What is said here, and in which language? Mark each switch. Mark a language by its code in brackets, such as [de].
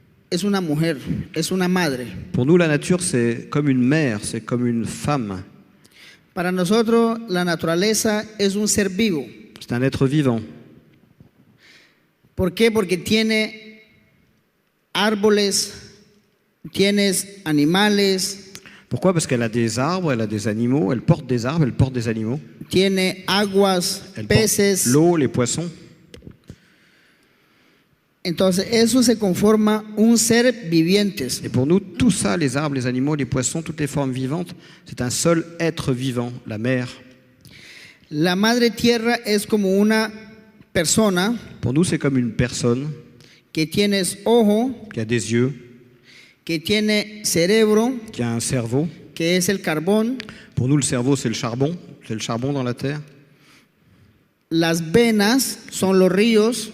[es] es una mujer, es una madre. [fr] Pour nous, la nature, c'est comme une mère, c'est comme une femme. [es] Para nosotros la naturaleza es un ser vivo. [fr] C'est un être vivant. [es] ¿Por qué? Porque tiene árboles, tienes animales, [fr] Pourquoi? Parce qu'elle a des arbres, elle a des animaux, elle porte des arbres, elle porte des animaux. [es] tiene aguas, [fr] Elle porte [es] peces. [fr] l'eau, les poissons. [es] Entonces eso se conforma un ser vivientes. [fr] Et pour nous, tout ça, les arbres, les animaux, les poissons, toutes les formes vivantes, c'est un seul être vivant, la mer. [es] La madre tierra es como una persona [fr] Pour nous, c'est comme une personne [es] que tienes ojo, [fr] qui a des yeux, [es] que tiene cerebro, [fr] qui a un cerveau. [es] que es el carbón, [fr] Pour nous, le cerveau, c'est le charbon dans la terre. [es] las venas son los ríos,